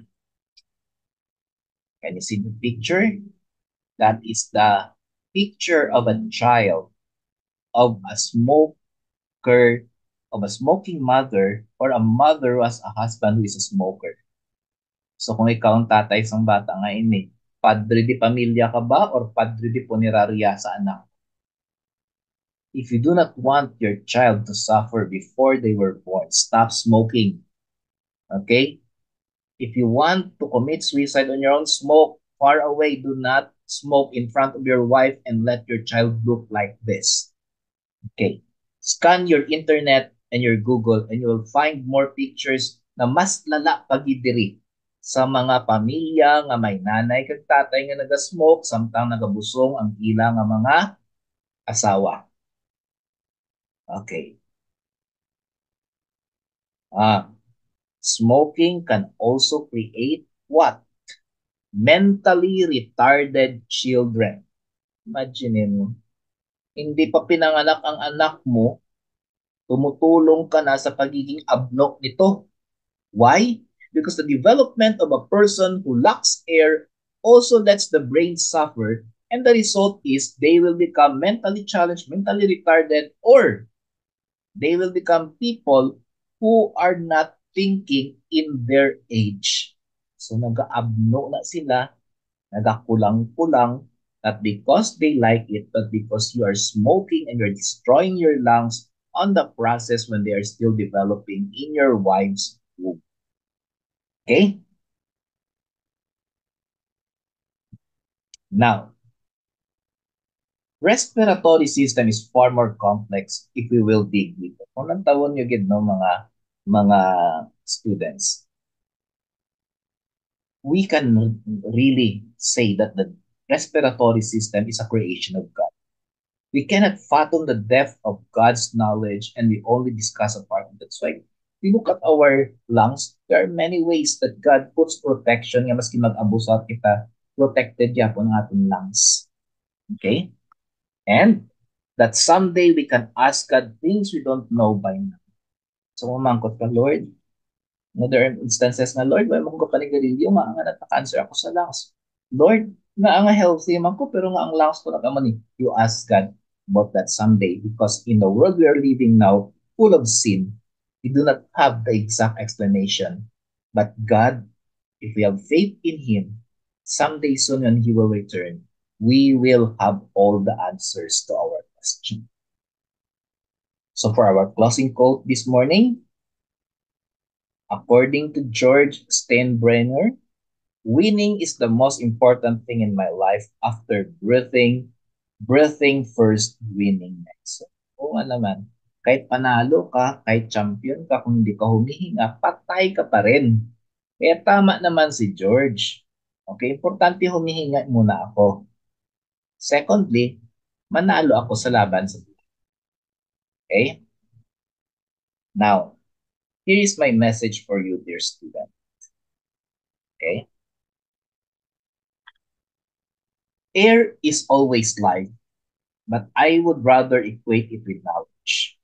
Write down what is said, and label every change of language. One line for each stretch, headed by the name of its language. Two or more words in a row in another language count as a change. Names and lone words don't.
English: Can you see the picture? That is the picture of a child of a smoker, of a smoking mother, or a mother who has a husband who is a smoker.
Hiligaynon: So kung ikaw ang tatay sa bata nga ini, padre di pamilya ka ba or padre di punerarya sa anak?
English: If you do not want your child to suffer before they were born, stop smoking. Okay? If you want to commit suicide on your own, smoke far away. Do not smoke in front of your wife and let your child look like this.
Hiligaynon: Okay.
English: Scan your internet and your Google and you will find more pictures
Hiligaynon: na mas lala pagidiri sa mga pamilya nga may nanay kag tatay nga naga-smoke samtang nagabusong ang ila nga mga asawa.
English: Okay. Smoking can also create what? Mentally retarded children.
Filipino: Imagine mo, hindi pa pinanganak ang anak mo, tumutulong ka na sa pagiging ablok nito.
English: Why? Because the development of a person who lacks air also lets the brain suffer, and the result is they will become mentally challenged, mentally retarded, or they will become people who are not thinking in their age.
Hiligaynon: So nag-aabno na sila, nagakulang-kulang,
English: not because they like it, but because you are smoking and you're destroying your lungs on the process when they are still developing in your wife's womb. Okay? Now, respiratory system is far more complex if we will dig deeper.
Hiligaynon: Kung nantawon nyo gid no mga students,
English: we can really say that the respiratory system is a creation of God. We cannot fathom the depth of God's knowledge and we only discuss a part of it. That's why we look at our lungs. There are many ways that God puts protection
Hiligaynon: nga maski mag-abusat kita, protected ya po ng ating lungs.
English: Okay? And that someday we can ask God things we don't know by now.
Hiligaynon: So mamangkot ka, Lord.
English: No, there are instances
Hiligaynon: na, Lord, why mo ko panigarilyo, nga nga nata-cancer ako sa lungs. Lord, nga nga healthy man ko, pero nga ang lungs ko nakamani.
English: You ask God. about that someday, because in the world we are living now, full of sin, we do not have the exact explanation. But God, if we have faith in Him, someday soon when He will return, we will have all the answers to our question. So for our closing quote this morning, according to George Steinbrenner, winning is the most important thing in my life after breathing first, winning next. So,
Filipino: oo nga naman, kahit panalo ka, kahit champion ka, kung hindi ka humihinga, patay ka pa rin. Kaya tama naman si George. Okay, importante humihinga muna ako. Secondly, manalo ako sa laban sa buhay.
English: Okay? Now, here is my message for you, dear student. Okay? Air is always life, but I would rather equate it with knowledge.